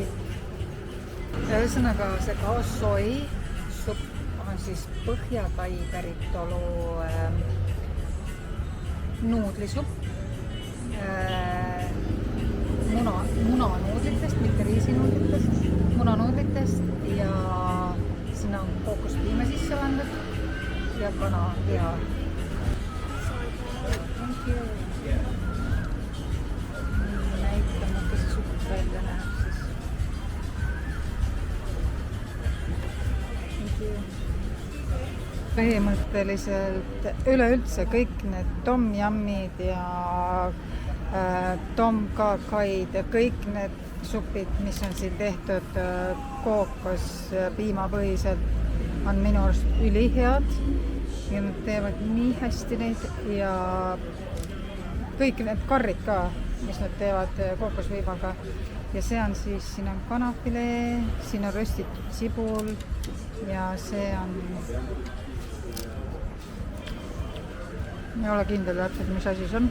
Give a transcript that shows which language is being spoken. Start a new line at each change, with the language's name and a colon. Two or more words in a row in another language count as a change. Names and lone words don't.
Estonian: Ühesõnaga see kaosoi supp on siis Põhja-Tai päritolu nuudlisupp munanuudlitest, mitte riisinuudlitest, munanuudlitest ja sinna on kookospiima sisse pandud ja kanaliha.
English: Thank you.
Estonian: Näitame, kas see supp välja näeb siis.
English: Thank you.
Estonian: Põhimõtteliselt üleüldse kõik need tom yammid ja tom kakaid ja kõik need supid, mis on siin tehtud kookos piimapõhiselt, on minu arust ülihead ja nad teevad nii hästi neid ja kõik need karrid ka, mis nad teevad kookosviimaga ja see on siis, siin on kanafilee, siin on röstitud sibul ja see on ei ole kindel täpselt, mis asi see on.